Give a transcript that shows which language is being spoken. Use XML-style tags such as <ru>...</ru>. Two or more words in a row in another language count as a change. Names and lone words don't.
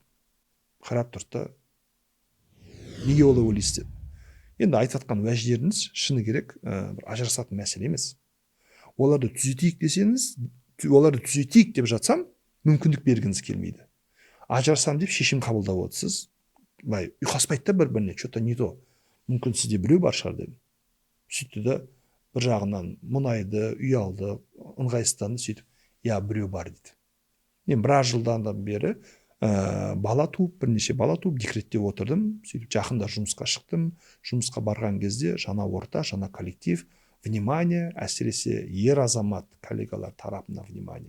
<kk>Қарап тұрды да, неге олай ойлайсыз дедім. Енді айтып жатқан уәждеріңіз шыны керек бір ажырасатын мәселе емес. Оларды түзетейік десеңіз, оларды түзетейік деп жатсам, мүмкіндік бергіңіз келмейді. Ажырасам деп шешім қабылдап отырсыз. Былай ұйқаспайды да бір-біріне,</kk> <ru>что-то не то.</ru> <kk>Мүмкін сізде біреу бар шығар дедім. Сөйтті де бір жағынан мұнайды, ұялды, ыңғайсызданды, сөйтіп, біреу бар дейді. Мен біраз жылдан бері бірнеше бала туып декретте отырдым. Сөйтіп жақында жұмысқа шықтым. Жұмысқа барған кезде жаңа орта, жаңа коллектив, внимание, әсіресе ер азамат коллегалар тарапынан внимание.</kk>